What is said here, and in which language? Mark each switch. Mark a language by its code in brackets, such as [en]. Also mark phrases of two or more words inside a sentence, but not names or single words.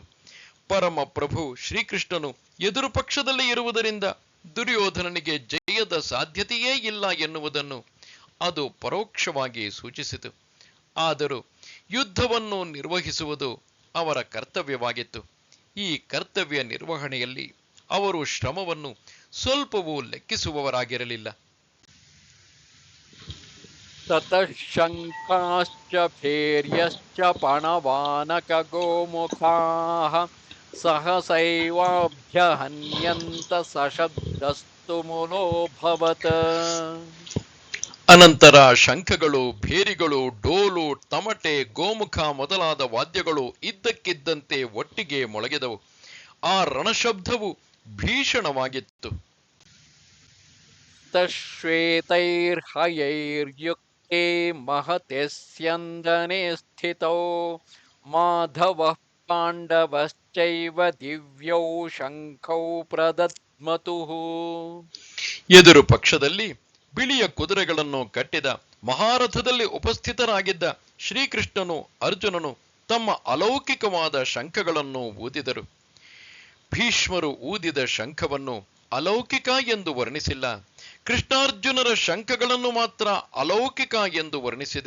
[kn] ಪರಮ ಪ್ರಭು ಶ್ರೀಕೃಷ್ಣನು ಎದುರು ಪಕ್ಷದಲ್ಲಿ ಇರುವುದರಿಂದ ದುರ್ಯೋಧನನಿಗೆ ಜಯದ ಸಾಧ್ಯತೆಯೇ ಇಲ್ಲ ಎನ್ನುವುದನ್ನು ಅದು ಪರೋಕ್ಷವಾಗಿ ಸೂಚಿಸಿತು. ಆದರೂ ಯುದ್ಧವನ್ನು ನಿರ್ವಹಿಸುವುದು ಅವರ ಕರ್ತವ್ಯವಾಗಿತ್ತು. ಈ ಕರ್ತವ್ಯ ನಿರ್ವಹಣೆಯಲ್ಲಿ ಅವರು ಶ್ರಮವನ್ನು ಸ್ವಲ್ಪವೂ ಲೆಕ್ಕಿಸುವವರಾಗಿರಲಿಲ್ಲ. [sa] ततः शङ्खाश्च भैर्यश्च पणवानकगोमुखाः सहसैवाभ्यहन्यन्त सशब्दस्तु मुलोऽभवत्। [kn] ಅನಂತರ ಶಂಖಗಳು, ಭೇರಿಗಳು, ಡೋಲು, ತಮಟೆ, ಗೋಮುಖ ಮೊದಲಾದ ವಾದ್ಯಗಳು ಇದ್ದಕ್ಕಿದ್ದಂತೆ ಒಟ್ಟಿಗೆ ಮೊಳಗಿದವು. ಆ ರಣಶಬ್ದವು ಭೀಷಣವಾಗಿತ್ತು. [sa] तश्वेतैर्हयैर्युक्ते महते स्यन्दने स्थितौ माधवः पाण्डवश्चैव दिव्यौ शङ्खौ प्रदध्मतुः। [kn] ಎದುರು ಪಕ್ಷದಲ್ಲಿ ಬಿಳಿಯ ಕುದುರೆಗಳನ್ನು ಕಟ್ಟಿದ ಮಹಾರಥದಲ್ಲಿ ಉಪಸ್ಥಿತರಾಗಿದ್ದ ಶ್ರೀಕೃಷ್ಣನು, ಅರ್ಜುನನು ತಮ್ಮ ಅಲೌಕಿಕವಾದ ಶಂಖಗಳನ್ನು ಊದಿದರು. ಭೀಷ್ಮರು ಊದಿದ ಶಂಖವನ್ನು ಅಲೌಕಿಕ ಎಂದು ವರ್ಣಿಸಿಲ್ಲ, ಕೃಷ್ಣಾರ್ಜುನರ ಶಂಖಗಳನ್ನು ಮಾತ್ರ ಅಲೌಕಿಕ ಎಂದು ವರ್ಣಿಸಿದೆ.